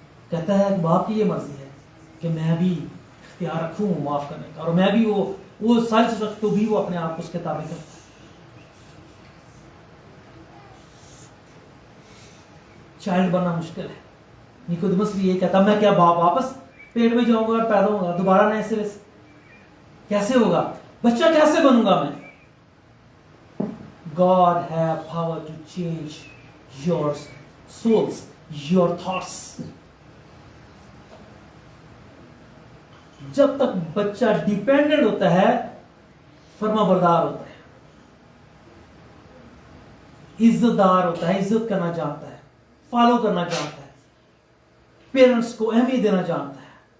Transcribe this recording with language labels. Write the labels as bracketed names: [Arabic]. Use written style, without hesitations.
[Hindi] कहता है बाप की ये मर्जी है कि मैं भी इख्तियार रखूं माफ करने का, और मैं भी वो सच रख तो भी वो अपने आप को उसके ताबे करता है। चाइल्ड बनना मुश्किल है। निकोदेमस भी ये कहता, मैं क्या वापस पेट में जाऊंगा और पैदा होगा दोबारा नए सिरे से? कैसे होगा? बच्चा कैसे बनूंगा मैं? [English] God have power to change your souls, your thoughts. [Hindi] जब तक बच्चा डिपेंडेंट होता है, फर्माबरदार होता है, इज्जतदार होता है, इज्जत करना जानता है, फॉलो करना जानता है, पेरेंट्स को अहमियत देना जानता है।